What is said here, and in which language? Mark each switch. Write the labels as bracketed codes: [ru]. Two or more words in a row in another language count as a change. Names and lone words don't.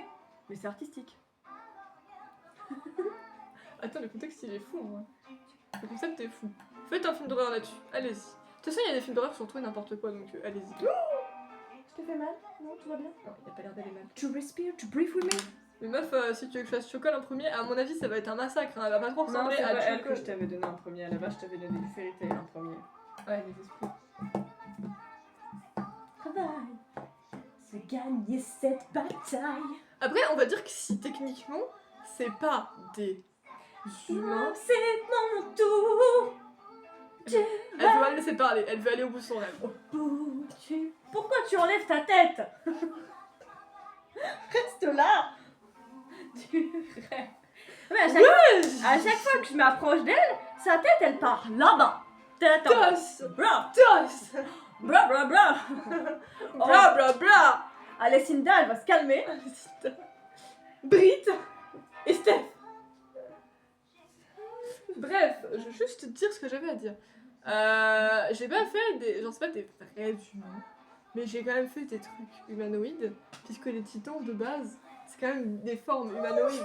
[fr] Mais c'est artistique. Attends, le contexte il est fou. Hein. Le concept est fou. Faites un film d'horreur là-dessus. Allez-y. De toute façon, il y a des films d'horreur sur tout et n'importe quoi, donc allez-y. Je te fais mal? Non, tout va bien? Non, il a pas l'air d'aller mal. Tu respires, tu [en] breathe with me? [fr] Mais meuf, si tu veux que je fasse Chocol en premier, à mon avis, ça va être un massacre. Hein. Elle va pas trop Non, ressembler c'est à pas elle que Chocol. je t'avais donné en premier. À la base, je t'avais donné du Fairy Tail en premier. Ouais, les esprits. Travail, c'est gagner cette bataille. Après, on va dire que si techniquement, c'est pas des humains. C'est mon tour. Elle veut pas me laisser parler, elle veut aller au bout de son rêve. Pourquoi tu enlèves ta tête? Reste là. Tu rêves. Mais à chaque fois que je m'approche d'elle, sa tête elle part là-bas. Tête en bas. Toss! Bra, Toss! bra, bra, bra. Bla bla bla! Alessinda, elle va se calmer. Brit et Steph. Bref, je vais juste te dire ce que j'avais à dire. J'ai pas fait des. Genre, c'est pas des vrais humains, mais j'ai quand même fait des trucs humanoïdes, puisque les titans de base, c'est quand même des formes humanoïdes.